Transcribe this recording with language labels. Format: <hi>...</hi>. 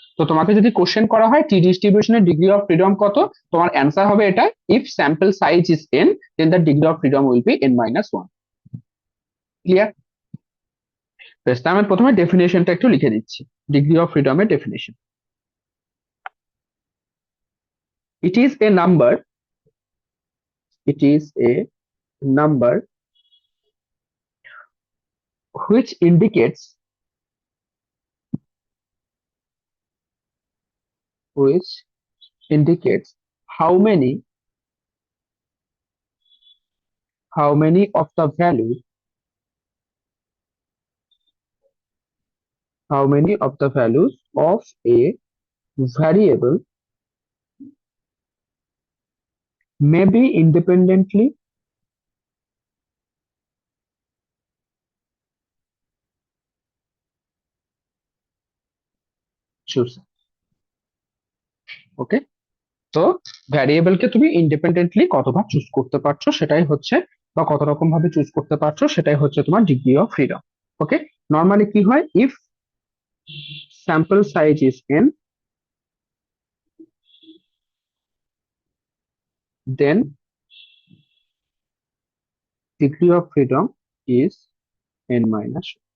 <bn>তো তোমাকে যদি কোশ্চেন করা হয় টি ডিস্ট্রিবিউশনের ডিগ্রি অফ ফ্রিডম কত, তোমার অ্যান্সার হবে এটা,</bn> <en>If sample size is N, then the degree of freedom will be n-1।</en> <bn>Clear. বেশ, তাহলে আমি প্রথমে ডেফিনেশনটা একটু লিখে দিচ্ছি। Degree of ফ্রিডমের definition:</bn> <en>It is a number, it is a number which indicates which indicates how many of the value how many of the values of a variable may be independently chosen.</en> <bn>ওকে, তো ভ্যারিয়েবলকে তুমি independently কতবার choose করতে পারছো সেটাই হচ্ছে, বা কত রকম ভাবে চুজ করতে পারছো সেটাই হচ্ছে তোমার degree of freedom. Okay, normally কি হয়,</bn> <en>If sample size is n, then degree of freedom is n minus.</en>